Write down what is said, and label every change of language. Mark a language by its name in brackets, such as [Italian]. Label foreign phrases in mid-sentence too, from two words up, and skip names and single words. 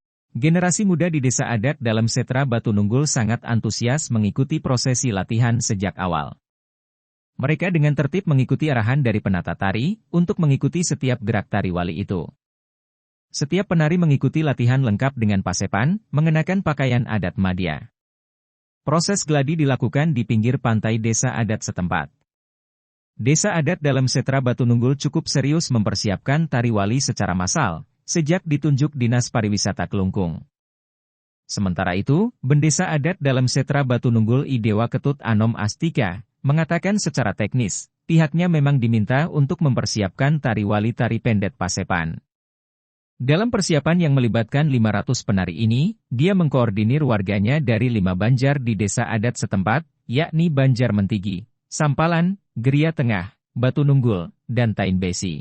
[Indonesian] Generasi muda di Desa Adat dalam Setra Batu Nunggul sangat antusias mengikuti prosesi latihan sejak awal. Mereka dengan tertib mengikuti arahan dari penata tari, untuk mengikuti setiap gerak tari wali itu. Setiap penari mengikuti latihan lengkap dengan pasepan, mengenakan pakaian adat Madya. Proses gladi dilakukan di pinggir pantai Desa Adat setempat. Desa Adat dalam Setra Batu Nunggul cukup serius mempersiapkan tari wali secara massal, sejak ditunjuk Dinas Pariwisata Kelungkung. Sementara itu, Bendesa Adat dalam Setra Batu Nunggul Idewa Ketut Anom Astika, mengatakan secara teknis, pihaknya memang diminta untuk mempersiapkan tari wali tari pendet Pasepan. Dalam persiapan yang melibatkan 500 penari ini, dia mengkoordinir warganya dari 5 banjar di Desa Adat setempat, yakni Banjar Mentigi, Sampalan, Geria Tengah, Batu Nunggul, dan Tain Besi.